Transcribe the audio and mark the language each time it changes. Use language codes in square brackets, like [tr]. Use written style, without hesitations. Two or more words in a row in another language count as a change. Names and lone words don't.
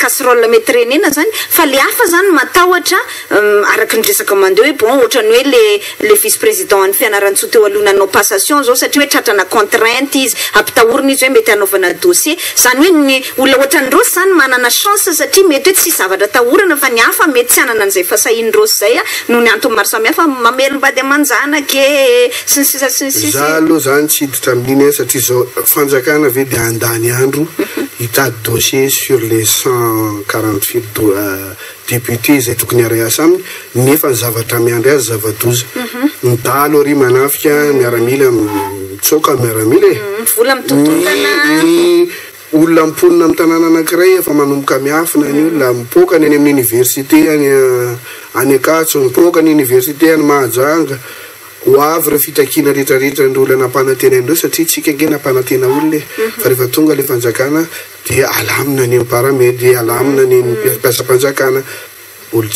[mg] casserole mety renena zany fa le hafa zany matahotra araka ny resaka mandeha hoe bon ohatrany hoe le vice président ny fianaran-tsoa teo aloha nanao passation zao satria hoe tratrana contrainte izy ampitahorina izy hoe mety hanaovana dossier zany hoe ny olona ohatrany rosy zany manana chance satria mety hoe tsy zavatra tahorana fa ny hafa mety tsy hanana an'izay fasahiny rosy zay noho ny antony maro samihafa mamelombady amanjanaka sy ny sisa sy ny sisa za aloha zany tsy hiditra amin'iny satria zao fanjakana ve dia andany andro hitady dossier [fr] sur les 148 députés [mg] zay tokony ariasa aminy nefa ny zavatra miandry azy zava-doza ny dalo ary manafika miaramila mitsoka miaramila vola mitototana olona miponina amin'ny tanàna anankiray efa manomboka miafina ny olona mipoka ny any amin'ny université any Akatso mipoka ny université any Mahajanga ho avy re fitakina rehetrarehetra ny olona nampanantena andreo satria tsika nge nampanantena olona fa rehefa tonga le fanjakana dia alamina ny paramedy alamina ny mpiasa-panjakana olo